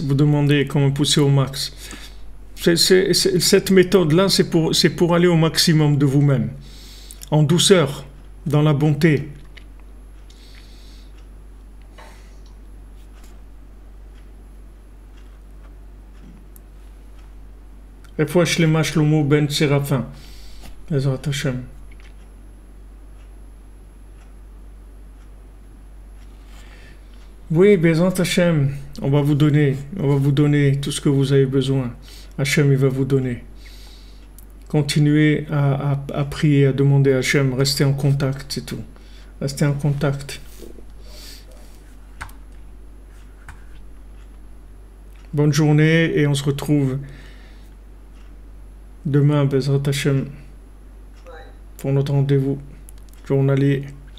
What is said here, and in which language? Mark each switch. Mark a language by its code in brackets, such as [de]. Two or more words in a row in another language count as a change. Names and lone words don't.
[fr] Vous demandez comment pousser au max. Cette méthode-là, c'est pour aller au maximum de vous-même. En douceur, dans la bonté. [he] רפואה שלמה Shlomo ben Séraphin. בעזרת השם. Oui, בעזרת השם, [fr] on va vous donner tout ce que vous avez besoin. Hashem, il va vous donner. Continuez à prier, à demander à Hachem, restez en contact, c'est tout. Restez en contact. Bonne journée et on se retrouve demain, [he] בעזרת השם, [fr] pour notre rendez-vous journalier.